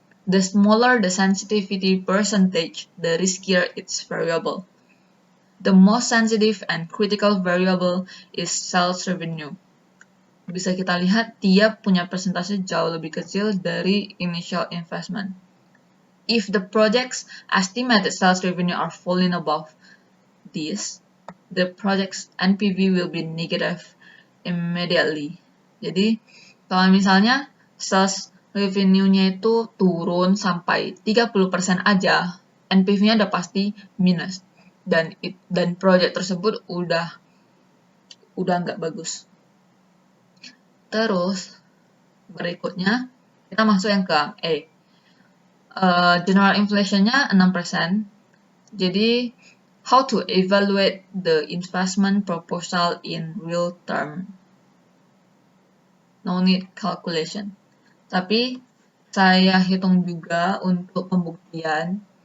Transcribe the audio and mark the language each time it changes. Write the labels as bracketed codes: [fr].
[en] The smaller the sensitivity percentage, the riskier its variable. The most sensitive and critical variable is sales revenue. [id] Bisa kita lihat dia punya persentase jauh lebih kecil dari initial investment. [en] If the project's estimated sales revenue are falling above this, the project's NPV will be negative immediately. [id] Jadi, kalau misalnya sales revenue-nya itu turun sampai 30% aja, NPV-nya udah pasti minus. Dan project tersebut udah nggak bagus. Terus, berikutnya, kita masuk yang ke E. [en] General inflation-nya 6%. Jadi, how to evaluate the investment proposal in real term? No need calculation. [id] Tapi, saya hitung juga untuk pembuktian.